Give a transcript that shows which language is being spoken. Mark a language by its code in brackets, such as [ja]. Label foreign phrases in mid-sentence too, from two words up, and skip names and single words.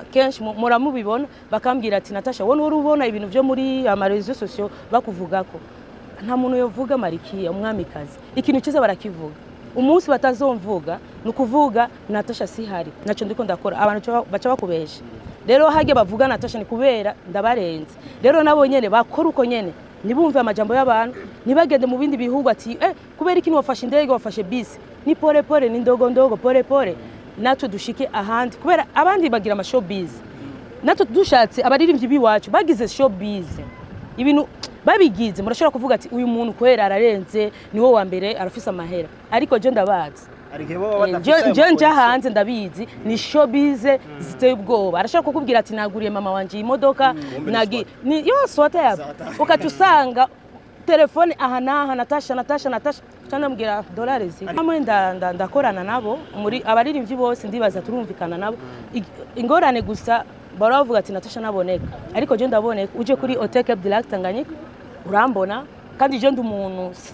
[rn] kenshi muramubibona bakambwira ati Natacha wone urubona ibintu byo muri amarezo sociaux bakuvugako nta muntu yovuga marikiya umwamikazi ikintu cyiza barakivuga umunsi batazomvuga nukuvuga Natacha sihari naco ndiko ndakora abantu baca bakubesha rero hage bavuga Natacha ni kubera ndabarenze rero nabo nyene bakora uko nyene nibumve amajambo y'abantu nibagende mu bindi bihugu ati kubera ikintu wafashe indege wafashe bisi ni [sw] pole pole ni ndogo pole pole [rn] nato dushike ahandi kubera abandi bagira ama showbiz nato dushatse abaririmbyi biwacu bagize showbiz ibintu babigize murashobora kuvuga ati uyu muntu kwera ararenze niwo wa mbere arafisa amahera ariko je ndabazi je hanze ndabizi ni showbiz ziteye ubwoba arashaka kukubwira ati naguriye mama wanje imodoka yose wataya ukatusanga telefone aha naha Natacha canambwira dolari zi amwe ndakorana nabo muri abaririmbyi bose ndibaza turumvikana nabo ingorane gusa baravuga ati Natacha naboneka ariko je ndaboneka uje kuri Hotel Black Tanganyika urambona kandi je ndi umuntu